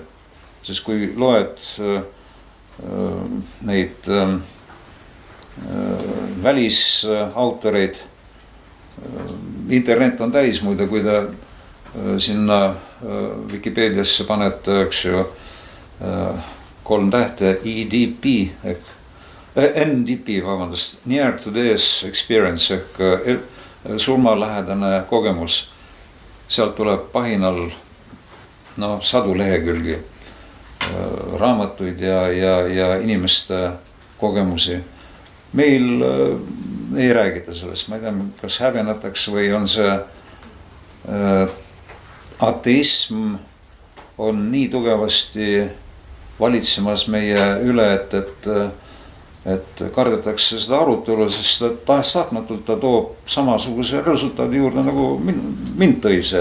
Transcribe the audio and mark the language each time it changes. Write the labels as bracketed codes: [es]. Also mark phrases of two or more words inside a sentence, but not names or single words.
[et] Sest kui loed neid välisautoreid, internet on täis muide, kui ta sinna Wikipeediasse panete, eks ju, 3 tähte EDP ehk NDP, vabandust, [en] near to death experience [et] ehk surmalähedane kogemus. Sealt tuleb pahinal sadu lehekülgi raamatuid ja inimeste kogemusi. Meil ei räägita sellest, ma ei tea, kas häbenetakse või on see ateism on nii tugevasti valitsemas meie üle, et kardetakse seda arutelu, sest tahes-tahtmatult ta toob samasuguse resultaadi juurde, nagu mind tõi see.